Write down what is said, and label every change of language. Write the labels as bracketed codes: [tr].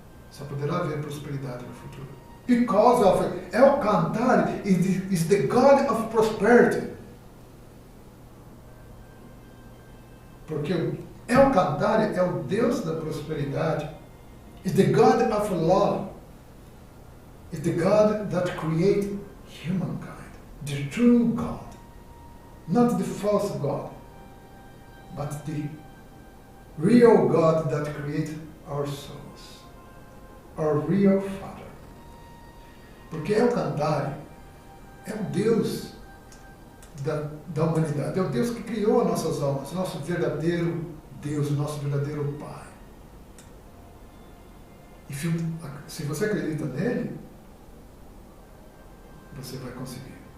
[pt] Só poderá haver prosperidade no futuro. [en] Because of Alcantar is the God of prosperity. [pt] Porque Alcantar é o Deus da prosperidade. [en] Is the God of love. Is the God that created humankind. The true God. Not the false God. But the real God that created our souls. Our real Father. [pt] Porque Alcantar é o Deus da humanidade. É o Deus que criou as nossas almas. Nosso verdadeiro Deus, o nosso verdadeiro Pai. E se você acredita nele, você vai conseguir.